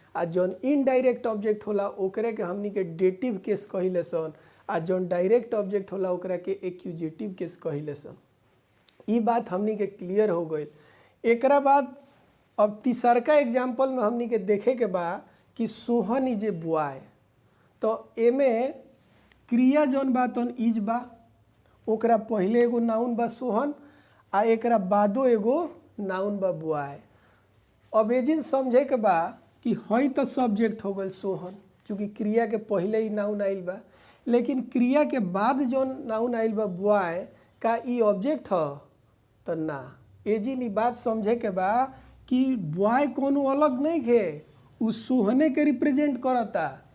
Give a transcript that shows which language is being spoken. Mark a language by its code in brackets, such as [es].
[bho] आ जौन indirect object होला ओकरे के हमनी के डेटिव केस कहिले सन, आ जौन डायरेक्ट ऑब्जेक्ट होला ओकरा के एक्यूजेटिव केस कहिले सन। ई बात हमनी के क्लियर हो गई। एकरा बाद अब तीसर का एग्जाम्पल में हमनी के देखे के बा कि [en] Sohan is a boy. [bho] तो एमे क्रिया जौन बा तौन इज बा, ओकरा पहले एगो नाउन बा सोहन आ एकरा बादो एगो नाउन बा बॉय। अब एजिन समझे के बा कि हई तो सब्जेक्ट हो गल सोहन, चूँकि क्रिया के पहले ही नाउन आइल बा, लेकिन क्रिया के बाद जौन नाउन आइल बा बॉय का ई ऑब्जेक्ट ह तो ना। एजिन ई बात समझे के बा कि बॉय कोनो अलग नहीं खे, उ सोहने के रिप्रेजेंट करता।